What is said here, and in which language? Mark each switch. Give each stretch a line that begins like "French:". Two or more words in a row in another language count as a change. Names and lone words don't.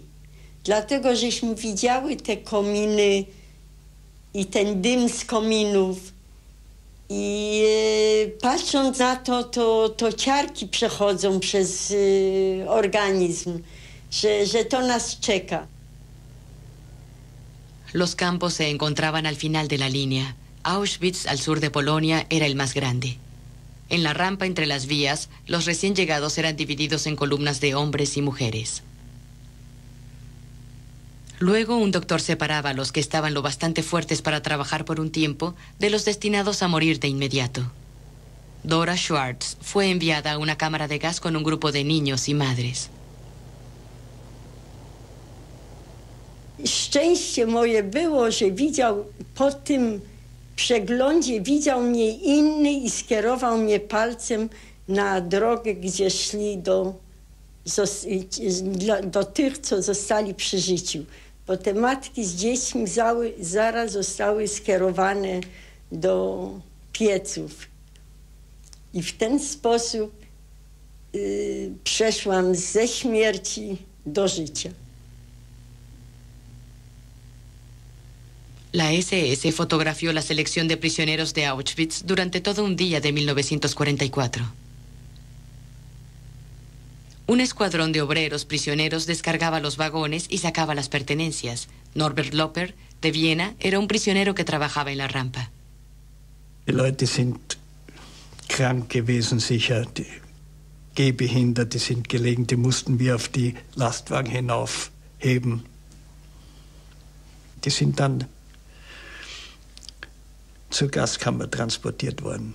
Polish: Dlatego, żeśmy widziały te kominy i ten dym z kominów. I patrząc na to ciarki przechodzą przez organizm. Że to nas czeka.
Spanish: Los campos se encontraban al final de la línea. Auschwitz, al sur de Polonia, era el más grande. En la rampa entre las vías, los recién llegados eran divididos en columnas de hombres y mujeres. Luego, un doctor separaba a los que estaban lo bastante fuertes para trabajar por un tiempo de los destinados a morir de inmediato. Dora Schwartz fue enviada a una cámara de gas con un grupo de niños y madres.
Polish: Szczęście moje było, że widział po tym przeglądzie widział mnie inny i skierował mnie palcem na drogę, gdzie szli do tych, co zostali przy życiu. Bo te matki z dziećmi zaraz zostały skierowane do pieców. I w ten sposób przeszłam ze śmierci do życia.
Spanish: La SS fotografió la selección de prisioneros de Auschwitz durante todo un día de 1944. Un escuadrón de obreros prisioneros descargaba los vagones y sacaba las pertenencias. Norbert Loper, de Viena, era un prisionero que trabajaba en la rampa.
German: Die Leute sind krank gewesen, sicher. Die gehbehindert, die sind gelegen, die mussten wir auf die Lastwagen hinaufheben. Die sind dann zur Gaskammer transportiert worden.